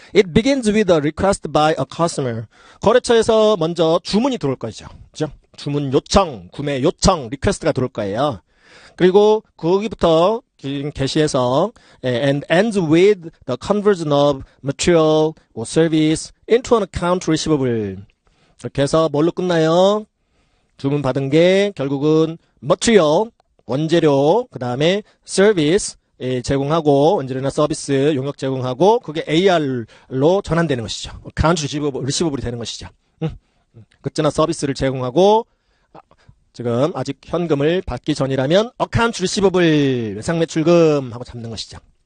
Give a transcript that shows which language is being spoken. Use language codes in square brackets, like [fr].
[en] It begins with a request by a customer. [ko] 거래처에서 먼저 주문이 들어올 거죠. 그죠? 주문 요청, 구매 요청, 리퀘스트가 들어올 거예요. 그리고 거기부터 게시해서 [en] and ends with the conversion of material or service into an account receivable. [ko] 이렇게 해서 뭘로 끝나요? 주문 받은 게 결국은 material, 원재료, 그 다음에 service 제공하고, 원재료나 서비스 용역 제공하고, 그게 AR로 전환되는 것이죠. account receivabl이 되는 것이죠. 그때나 서비스를 제공하고, 지금 아직 현금을 받기 전이라면 account receivable, 외상매출금 하고 잡는 것이죠.